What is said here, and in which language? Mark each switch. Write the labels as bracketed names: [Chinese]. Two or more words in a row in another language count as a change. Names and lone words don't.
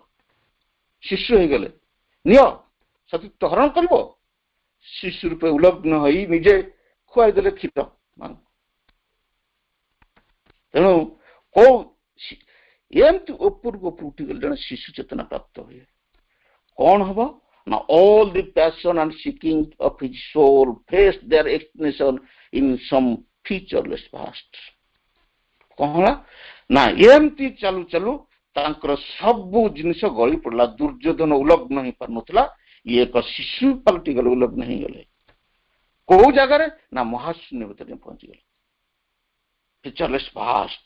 [Odia] ଶିଶୁ ହେଇଗଲେ, ନିଅ ସତୀତ୍ୱ ହରଣ କରିବ। ଶିଶୁ ରୂପେ ଉଲଗ୍ନ ହୋଇ ନିଜେ ଖୁଆଇ ଦେଲେ କ୍ଷୀର। ତେଣୁ କୋଉ ଏମିତି ଉପରକୁ ଉଠିଗଲେ ଜଣେ ଶିଶୁ ଚେତନା ପ୍ରାପ୍ତ ହୁଏ। କଣ ହବ ନା [English] all the passion and seeking of his soul faced their explanation in some featureless past। [Odia] କଣ ହେଲା ନା ଏମିତି ଚାଲୁ ଚାଲୁ ତାଙ୍କର ସବୁ ଜିନିଷ ଗଳି ପଡିଲା। ଦୁର୍ଯ୍ୟୋଧନ ଉଲଗ୍ନ ହେଇପାରୁନଥିଲା, ଇଏ ଏକ ଶିଶୁ ପାଲଟି ଗଲେ, ଉଲଗ୍ନ ହେଇଗଲେ। କୋଉ ଜାଗାରେ ନା ମହାଶୂନ୍ୟ ଭିତରେ ପହଞ୍ଚିଗଲେ। [English] featureless past.